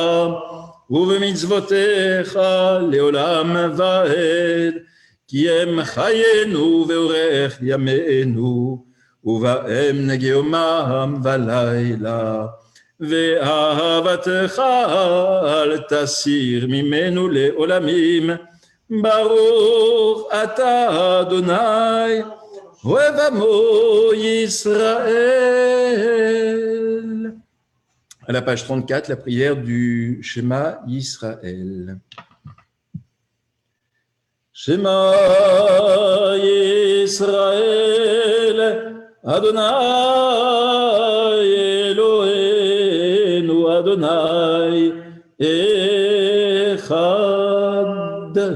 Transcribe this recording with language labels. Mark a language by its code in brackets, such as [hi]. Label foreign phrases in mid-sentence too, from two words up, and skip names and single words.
[he] ובמצוותיך לעולם ועד, כי הם חיינו ואורך ימינו ובהם נגה יומם ולילה, ואהבתך אל תסיר ממנו לעולמים. ברוך אתה אדוני אוהב עמו ישראל. [fr] À la page 34, la prière du Shema Yisraël. [he] שמע ישראל אדני אלהינו אדני אחד.